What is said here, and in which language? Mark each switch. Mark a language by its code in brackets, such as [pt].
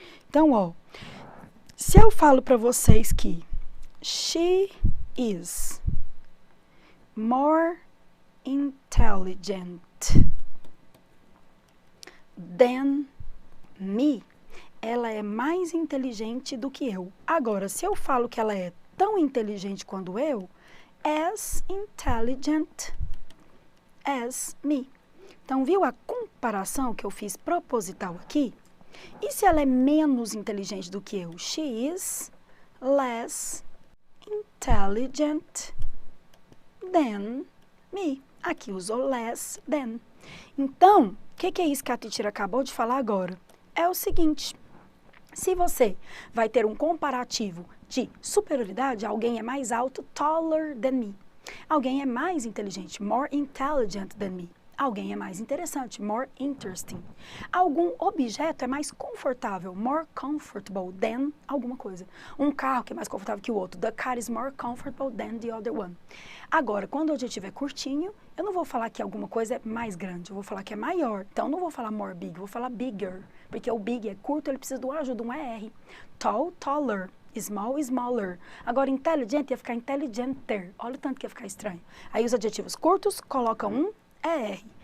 [pt] Então, ó, se eu falo para vocês que [en] she is more intelligent than me, [pt] ela é mais inteligente do que eu. Agora, se eu falo que ela é tão inteligente quanto eu, [en] as intelligent as me. [pt] Então, viu a comparação que eu fiz proposital aqui? E se ela é menos inteligente do que eu? [en] She is less intelligent than me. [pt] Aqui usou less than. Então, o que é isso que a teacher acabou de falar agora? É o seguinte, se você vai ter um comparativo de superioridade, alguém é mais alto, [en] taller than me. [pt] Alguém é mais inteligente, [en] more intelligent than me. [pt] Alguém é mais interessante, [en] more interesting. [pt] Algum objeto é mais confortável, [en] more comfortable than [pt] alguma coisa. Um carro que é mais confortável que o outro. [en] The car is more comfortable than the other one. [pt] Agora, quando o adjetivo é curtinho, eu não vou falar que alguma coisa é mais grande, eu vou falar que é maior. Então, eu não vou falar more big, eu vou falar bigger. Porque o big é curto, ele precisa do ajuda, um ER. [en] Tall, taller. Small, smaller. [pt] Agora, intelligent ia ficar intelligenter. Olha o tanto que ia ficar estranho. Aí, os adjetivos curtos colocam um ER.